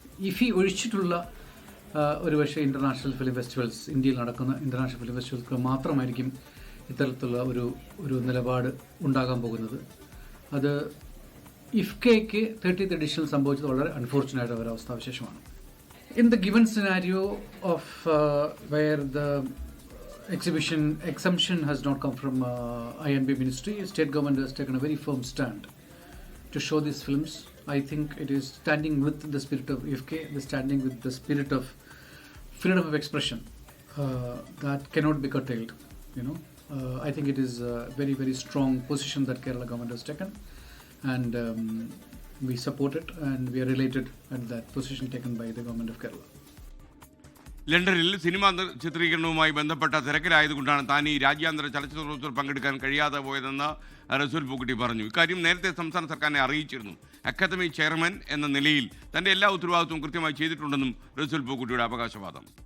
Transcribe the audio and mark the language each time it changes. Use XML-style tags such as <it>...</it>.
<ml>ഇഫി ഒഴിച്ചിട്ടുള്ള ഒരുപക്ഷെ international film festivals, ഇന്ത്യയിൽ നടക്കുന്ന ഇൻ്റർനാഷണൽ ഫിലിം ഫെസ്റ്റിവൽസ് മാത്രമായിരിക്കും ഇത്തരത്തിലുള്ള ഒരു നിലപാട് ഉണ്ടാകാൻ പോകുന്നത്. അത് ഇഫ്കയ്ക്ക് 30th എഡിഷനിൽ സംഭവിച്ചത് വളരെ അൺഫോർച്ചുനേറ്റ് ഒരു അവസ്ഥാവിശേഷമാണ്.</ml> <en>In the given scenario of where the exhibition exemption has not come from INB Ministry, state government has taken a very firm stand to show these films. I think it is standing with the spirit of IFK, standing with the spirit of freedom of expression that cannot be curtailed. I think it is a very, very strong position that Kerala government has taken, and we support it and we are related at that position taken by the government of Kerala.</en> <ml>ലണ്ടനിൽ cinema ചിത്രീകരണവുമായി ബന്ധപ്പെട്ട തിരക്കിലായതുകൊണ്ടാണ് താൻ ഈ രാജ്യാന്തര ചലച്ചിത്രോത്സവത്തിൽ പങ്കെടുക്കാൻ കഴിയാതെ പോയതെന്ന് റസൂൽ പൂക്കുട്ടി പറഞ്ഞു. ഇക്കാര്യം നേരത്തെ സംസ്ഥാന സർക്കാരിനെ അറിയിച്ചിരുന്നു. അക്കാദമി ചെയർമാൻ എന്ന നിലയിൽ തൻ്റെ എല്ലാ ഉത്തരവാദിത്വവും കൃത്യമായി ചെയ്തിട്ടുണ്ടെന്നും റസൂൽ പൂക്കുട്ടിയുടെ അവകാശവാദം.</ml>